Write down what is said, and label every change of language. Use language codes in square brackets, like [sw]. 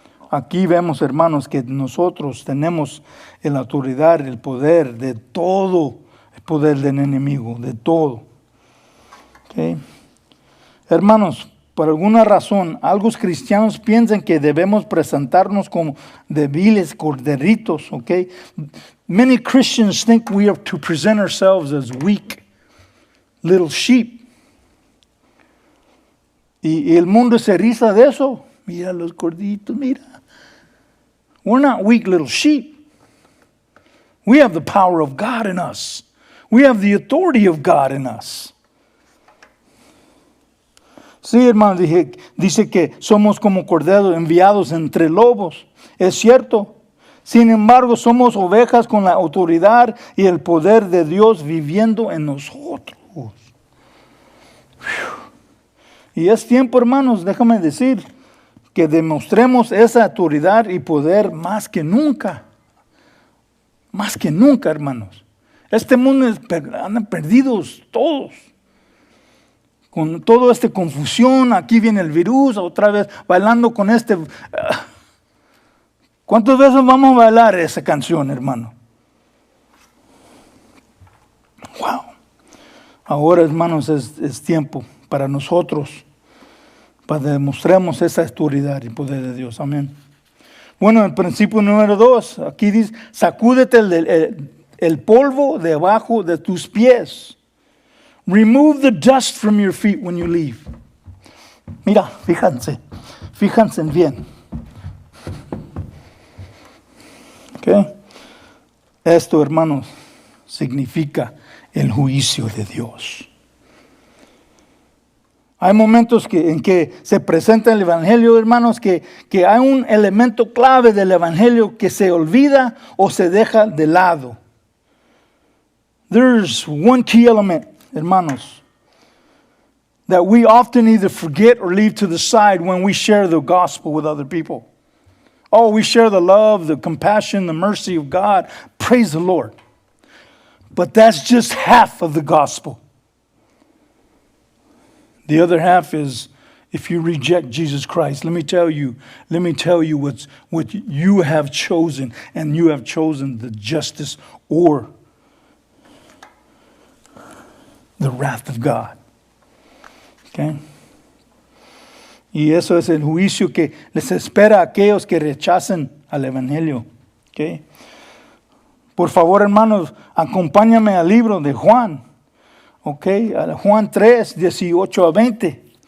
[es] Aquí vemos, hermanos, que nosotros tenemos la autoridad, el poder de todo, el poder del enemigo, de todo. ¿Okay? Hermanos, por alguna razón, algunos cristianos piensan que debemos presentarnos como débiles corderitos, okay? [en] Many Christians think we have to present ourselves as weak little sheep. [es] Y el mundo se riza de eso. Mira los gorditos, mira. [en] We're not weak little sheep. We have the power of God in us. We have the authority of God in us. [es] Sí, hermano, dice que somos como corderos enviados entre lobos. Es cierto. Sin embargo, somos ovejas con la autoridad y el poder de Dios viviendo en nosotros. Y es tiempo, hermanos, déjame decir, que demostremos esa autoridad y poder más que nunca. Más que nunca, hermanos. Este mundo andan perdidos todos. Con toda esta confusión, aquí viene el virus, otra vez bailando con este. ¿Cuántas veces vamos a bailar esa canción, hermano? Wow. Ahora, hermanos, es tiempo para nosotros, para demostremos esa autoridad y poder de Dios. Amén. Bueno, el principio número 2, aquí dice, sacúdete el polvo debajo de tus pies. [en] Remove the dust from your feet when you leave. [es] Mira, fíjense bien. ¿Okay? Esto, hermanos, significa el juicio de Dios. Hay momentos en que se presenta el Evangelio, hermanos, que hay un elemento clave del Evangelio que se olvida o se deja de lado. [en] There's one key element, hermanos, that we often either forget or leave to the side when we share the gospel with other people. Oh, we share the love, the compassion, the mercy of God. Praise the Lord. But that's just half of the gospel. The other half is, if you reject Jesus Christ, let me tell you what you have chosen, and you have chosen the justice or the wrath of God. Okay? [es] Y eso es el juicio que les espera a aquellos que rechacen al Evangelio. Okay? Por favor, hermanos, acompáñame al libro de Juan. Okay? A Juan 3, 18 a 20.